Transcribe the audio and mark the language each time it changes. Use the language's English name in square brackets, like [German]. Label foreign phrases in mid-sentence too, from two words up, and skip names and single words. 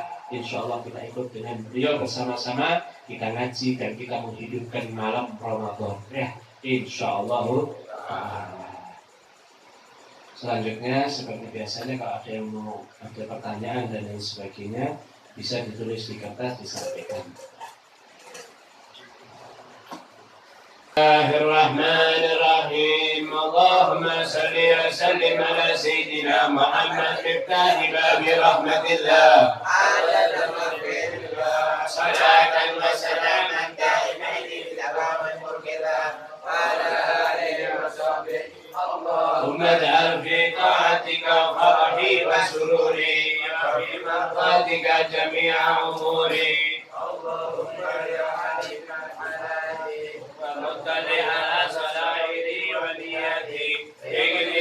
[Arabic] إن شاء الله [Indonesian] kita ikut dengan beliau bersama-sama, kita ngaji dan kita menghidupkan malam Ramadan ya, [Arabic] إن شاء الله. [Indonesian] Selanjutnya seperti biasanya kalau ada yang mau ada pertanyaan dan lain sebagainya bisa ditulis di kertas, disampaikan. [Arabic] بسم الله الرحمن الرحيم. اللهم صل وسلم على سيدنا محمد مفتاح باب رحمة الله. صلاة وسلاما دائمين بالعوامل المركلة وعلى آله وصحبه. اللهم اجعل في طاعتك فرحي وسروري وفي مرضاتك جميع اموري. اللهم يا عليم الحلال ومطلع على سرائري ونياتي اقضي